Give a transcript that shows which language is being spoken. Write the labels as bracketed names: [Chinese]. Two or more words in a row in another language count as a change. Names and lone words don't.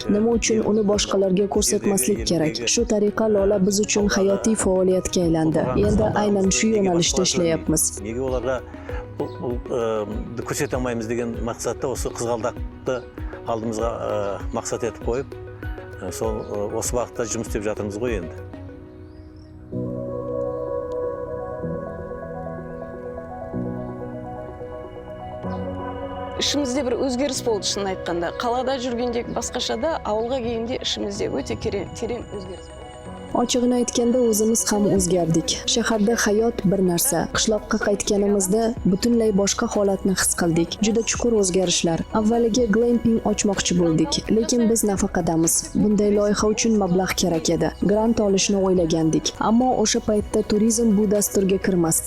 [Uzbek] Nima uchun uni boshqalarga ko'rsatmaslik kerak? Shu tariqa lola biz uchun hayotiy faoliyatga aylandi. Endi aynan shu yo'nalishda ishlayapmiz. Nega ularga ko'rsata olmaymiz degan maqsadda o'sha Qizg'aldoqni oldimizga maqsad etib qo'yib, o'sha vaqtda [Kazakh] жұмыс істеп жатырмыз ғой [Uzbek] endi. [Kazakh] Ішімізде бір өзгеріс болды шынын айтқанда. Қалада жүргенде басқашада, ауылға келгенде ішімізде өте терең өзгеріс болды. [Uzbek] Ochig'ini aytganda o'zimiz ham o'zgardik. Shaharda hayot bir narsa, qishloqqa qaytganimizda butunlay boshqa holatni his qildik. Juda chuqur o'zgarishlar. Avvaliga glamping ochmoqchi bo'ldik, lekin biz nafaqadamiz. Bunday loyiha uchun mablag' kerak edi. Grant olishni o'ylagandik, ammo o'sha paytda turizm bu dasturga kirmasdi.